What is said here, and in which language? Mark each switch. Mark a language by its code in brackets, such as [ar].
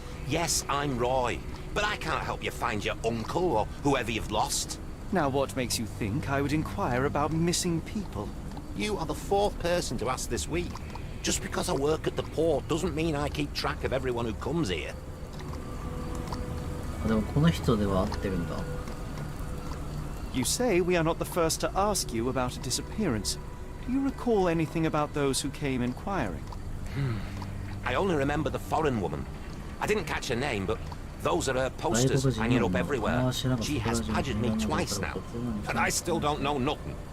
[en] Yes, I'm Roy, but I can't help you find your uncle or whoever you've lost. Now, what makes you think I would inquire about missing people? You are the fourth person to ask this week. Just because I work at the port doesn't mean I keep track of everyone who comes here. [ja] でもこの人では合ってるんだ。 [en] You say we are not the first to ask you about a disappearance. Do you recall anything about those who came inquiring? I only remember the foreign woman. I didn't catch her name, but those are her posters hanging up everywhere. She has badgered me twice now, and I still don't know nothing.